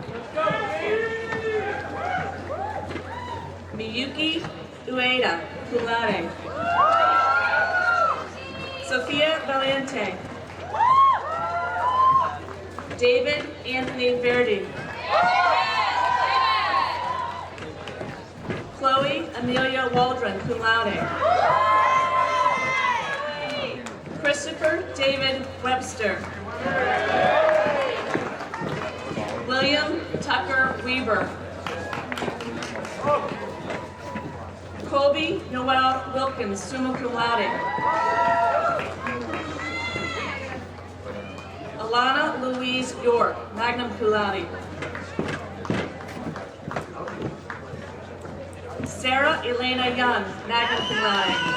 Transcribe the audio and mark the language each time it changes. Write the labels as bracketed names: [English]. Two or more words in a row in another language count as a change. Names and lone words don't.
[English] Miyuki Ueda, [Latin] cum laude. [English] Sophia Valiente. David Anthony Verdi. Chloe Amelia Waldron, [Latin] cum laude. [English] Christopher David Webster. William Tucker Weaver. Colby Noel Wilkins, [Latin] summa cum laude. [English] Alana Louise York, [Latin] magna cum laude. [English] Sarah Elena Young, [Latin] magna cum laude.